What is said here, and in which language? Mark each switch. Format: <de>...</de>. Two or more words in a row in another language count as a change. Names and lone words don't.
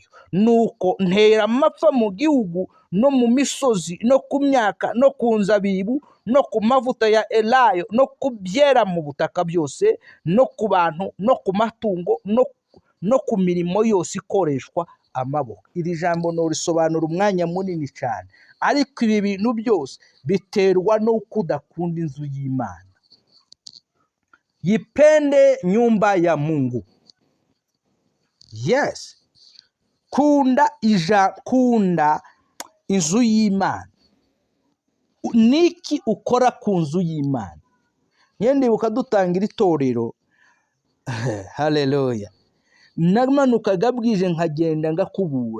<rw>Nuko ntera amapfa mu gihugu no mu misozi no ku myaka no ku nzabibu no ku mavuta ya elayo no ku byera mu butaka byose no ku bantu no ku matungo no ku mirimo yose ikoreshwa amaboko. Iri jambo norisobanura umwanya munini cyane, ariko ibi bintu byose biterwa n'uko udakunda inzu y'Imana.</rw> <sw>Yipende nyumba ya Mungu.</sw> <rw>Yes, kunda inzu y'Imana. Niki ukora ku nzu y'Imana? Ndibuka dutangira itorero, haleluya, namanukaga bwije nkagenda ngakubura.</rw>